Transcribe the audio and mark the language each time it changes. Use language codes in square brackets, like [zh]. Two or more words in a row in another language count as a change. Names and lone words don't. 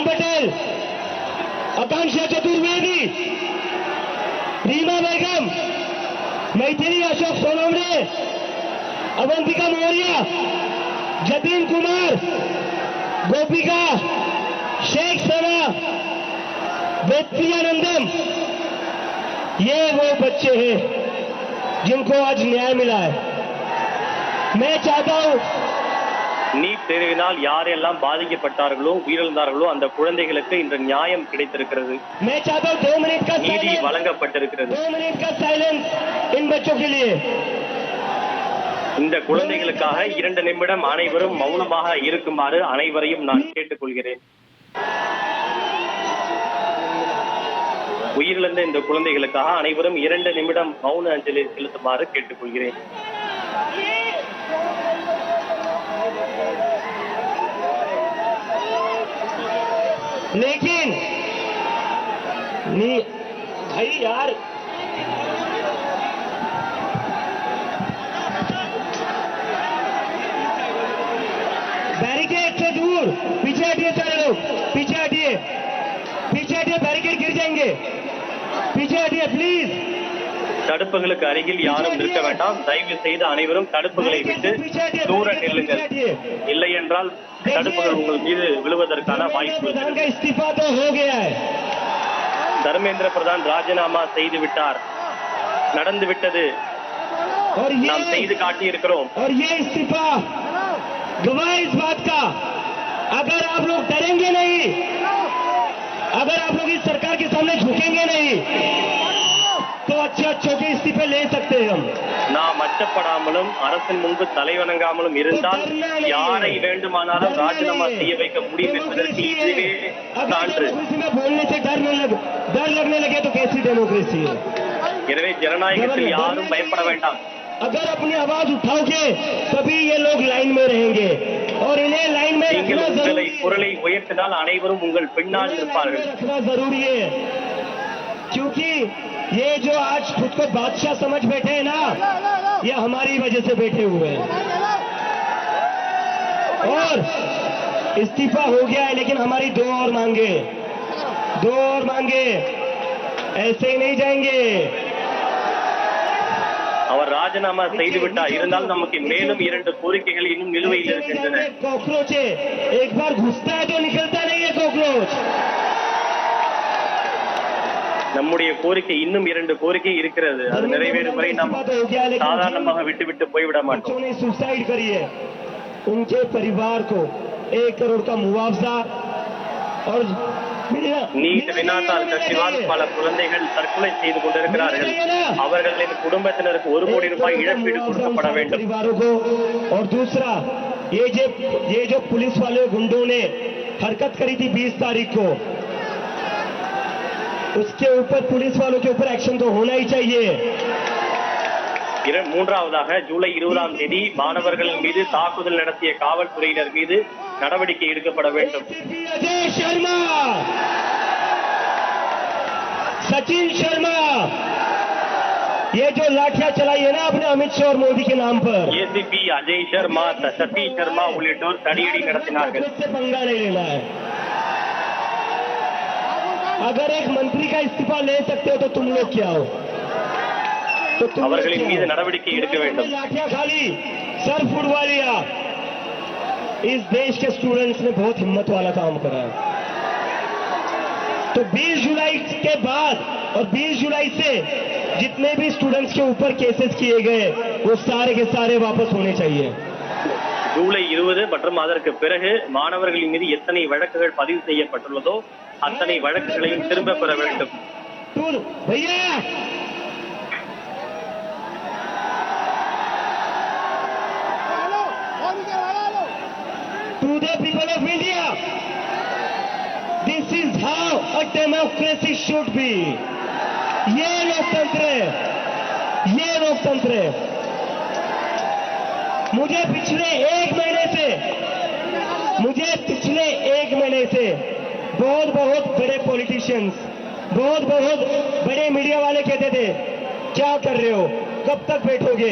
[hi] पटेल, आकांक्षा चतुर्वेदी, रीमा बेगम, मैथिली अशोक सोनवणे, अवंतिका मौर्य, जतीन कुमार, गोपिका, शेख सना, वेत्रियानंदम, ये वो बच्चे हैं जिनको आज न्याय मिला है। मैं चाहता हूं, [ta] நீட் தேர்வினால் யாரெல்லாம் பாதிக்கப்பட்டார்களோ உயிரிழந்தார்களோ அந்த குழந்தைகளுக்கு இன்று நியாயம் கிடைத்திருக்கிறது, [hi] मैं चाहता हूं 2 मिनट का [ta] நீதி வழங்கப்பட்டிருக்கிறது। [hi] 2 मिनट का साइलेंस इन बच्चों के लिए। [ta] இந்த குழந்தைகளுக்காக 2 நிமிடம் அனைவரும் மௌனமாக இருக்குமாறு அனைவரையும் நான் கேட்டுக்கொள்கிறேன்। உயிரிழந்த இந்த குழந்தைகளுக்காக அனைவரும் 2 நிமிடம் மௌன அஞ்சலி செலுத்துமாறு கேட்டுக்கொள்கிறேன்। [hi] लेकिन नहीं भाई यार, बैरिकेड से दूर पीछे हटिए, सारे लोग पीछे हटिए, पीछे हटिए, बैरिकेड गिर जाएंगे, पीछे हटिए प्लीज। [ta] தடுப்புகளுக்கு அருகில் யாரும் இருக்க வேண்டாம், தயவு செய்து அனைவரும் தடுப்புகளை விட்டு தூர நில்லுங்கள், இல்லை என்றால் தடுப்புகள் உங்கள் மீது விழுவதற்கான வாய்ப்பு [hi] इस्तीफा तो हो गया है। [ta] தர்மேந்திர பிரதான் ராஜினாமா செய்து விட்டார், நடந்து விட்டது, நாம் செய்து காட்டியிருக்கிறோம்। [hi] और ये इस्तीफा गवाह इस बात का, अगर आप लोग डरेंगे नहीं, अगर आप लोग इस सरकार के सामने झुकेंगे नहीं, तो अच्छे के इस्तीफे ले सकते हैं हम। [ta] நாம் அச்சப்படாமலும் அரசின் முன்பு தலைவணங்காமலும் இருந்தால் யாரை வேண்டுமானாலும் ராஜினாமா செய்ய வைக்க முடியும் என்பதற்கு இதுவே சான்று। [hi] बोलने से डर लगने लगे तो कैसी डेमोक्रेसी है? [ta] எனவே ஜனநாயகத்தில் யாரும் பயப்பட வேண்டாம்। [hi] अगर अपनी आवाज उठाओगे तभी ये लोग लाइन में रहेंगे और इन्हें लाइन में [ta] நீங்கள் உங்களை குரலை உயர்த்தினால் அனைவரும் உங்கள் பின்னால் இருப்பார்கள்। [hi] रखना जरूरी है, क्योंकि ये जो आज खुद को बादशाह समझ बैठे हैं ना, ये हमारी वजह से बैठे हुए हैं। और इस्तीफा हो गया है, लेकिन हमारी 2 और मांगे, ऐसे ही नहीं जाएंगे। [ta] அவர் ராஜினாமா செய்து விட்டார், இருந்தால் நமக்கு மேலும் 2 கோரிக்கைகள் இன்னும் நிலுவையில் இருக்கின்றன। [hi] कॉकरोच एक बार घुसता है तो निकलता नहीं है कॉकरोच। [ta] நம்முடைய கோரிக்கை இன்னும் 2 கோரிக்கை இருக்கிறது, அது நிறைவேறும் வரை நாம் சாதாரணமாக விட்டுவிட்டு போய்விட மாட்டோம்। [hi] सुसाइड करिए, उनके परिवार को 1 करोड़ का मुआवजा और [ta] நீட் வினாத்தால் கசிவால் பல குழந்தைகள் தற்கொலை செய்து கொண்டிருக்கிறார்கள், அவர்களின் குடும்பத்தினருக்கு 1 கோடி ரூபாய் இழப்பீடு கொடுக்கப்பட வேண்டும்। [hi] और दूसरा ये जो पुलिस वाले गुंडों ने हरकत करी थी 20 तारीख को, उसके ऊपर पुलिस वालों के ऊपर एक्शन तो होना ही चाहिए. [ta] மூன்றாவதாக ஜூலை 20ஆம் தேதி மாணவர்கள் மீது தாக்குதல் நடத்திய காவல்துறையினர் மீது நடவடிக்கை எடுக்கப்பட வேண்டும். [hi] अजय शर्मा, सचिन शर्मा, ये जो लाठियां चलाई है ना अपने अमित शाह और मोदी के नाम पर, [ta] ஏசிபி அஜய் சர்மா, சதீஷ் சர்மா உள்ளிட்டோர் தடியடி நடத்தினார்கள். [hi] इससे पंगा नहीं लेना है. अगर एक मंत्री का इस्तीफा ले सकते हो तो तुम लोग क्या हो? तो तुम [ta] அவர்களின் மீது நடவடிக்கை எடுக்க வேண்டும். [hi] लाठियां खाली सर फुड़वा लिया. इस देश के स्टूडेंट्स ने बहुत हिम्मत वाला काम करा है. तो 20 जुलाई के बाद और 20 जुलाई से जितने भी स्टूडेंट्स के ऊपर केसेस किए गए वो सारे के सारे वापस होने चाहिए. [ta] ஜூலை 20 மற்றும் அதற்கு பிறகு மாணவர்களின் மீது எத்தனை வழக்குகள் பதிவு செய்யப்பட்டுள்ளதோ அத்தனை வழக்குகளையும் திரும்ப பெற வேண்டும். [en] भैया to the people of India, this is how a democracy should be. [hi] ये लोकतंत्र है, ये लोकतंत्र है. मुझे पिछले एक महीने से बहुत बड़े पॉलिटिशियंस, बहुत बड़े मीडिया वाले कहते थे क्या कर रहे हो, कब तक बैठोगे.